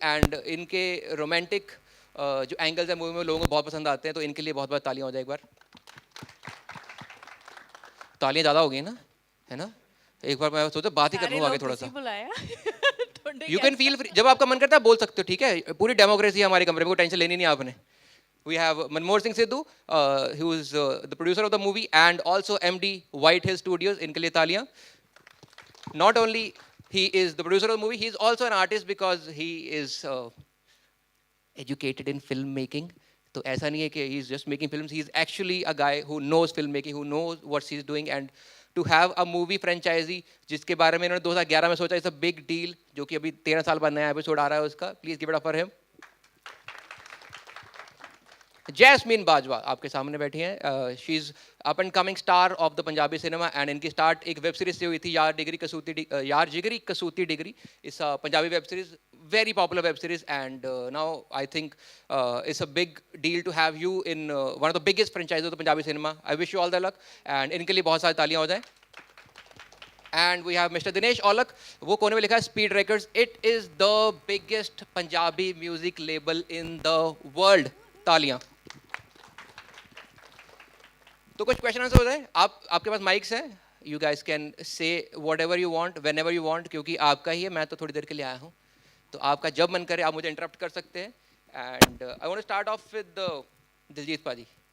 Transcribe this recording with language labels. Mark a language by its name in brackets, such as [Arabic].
[Hindi] And इनके romantic जो angles है मूवी में लोगों को बहुत पसंद आते हैं, तो इनके लिए बहुत बहुत तालियां हो जाए एक बार. तालियां ज़्यादा हो गई ना, है ना? एक बार मैं सोचा बात ही कर लूँ आगे थोड़ा सा. [English] you can feel free, [Hindi] जब आपका मन करता है बोल सकते हो, ठीक है? पूरी डेमोक्रेसी है हमारे कमरे में, कोई टेंशन लेनी नहीं आपने. [English] We have Manmohan Singh Sidhu, who is the producer of the movie and also MD White Hill Studios. [Hindi] इनके लिए तालियां. [English] Not only he is the producer of the movie, he is also an artist because he is educated in filmmaking. [Hindi] तो ऐसा नहीं है कि [English] he is just making films. He is actually a guy who knows filmmaking, who knows what he is doing. And to have a movie franchisee [Hindi] जिसके बारे में इन्होंने 2011 में सोचा, [English] it's a big deal, [Hindi] जो कि अभी 13 साल बाद नया एपिसोड आ रहा है उसका. [English] Please give it up for him. [Hindi] Jasmine Bajwa आपके सामने बैठी हैं. [English] She is up and coming star of the Punjabi cinema. [Hindi] And इनकी स्टार्ट एक वेब सीरीज से हुई थी, यार जिगरी कसूती डिगरी. इस Punjabi web series, [English] very popular web series, and now I think it's a big deal to have you in one of the biggest franchises of the Punjabi cinema. I wish you all the luck, and [Hindi] इनके लिए बहुत सारी तालियां हो जाएं. [English] And we have Mr. Dinesh Aulak. [Hindi] वो कोने में लिखा है Speed Records. [English] It is the biggest Punjabi music label in the world. [Hindi] तालियां. तो कुछ क्वेश्चन आंसर हो जाए. आपके पास माइक्स हैं, [English] you guys can say whatever you want whenever you want, [Hindi] क्योंकि आपका ही है. मैं तो थोड़ी देर के लिए आया हूँ, तो आपका जब मन करे आप मुझे इंटरप्ट कर सकते हैं. [English] And I want to start off with Diljit paaji.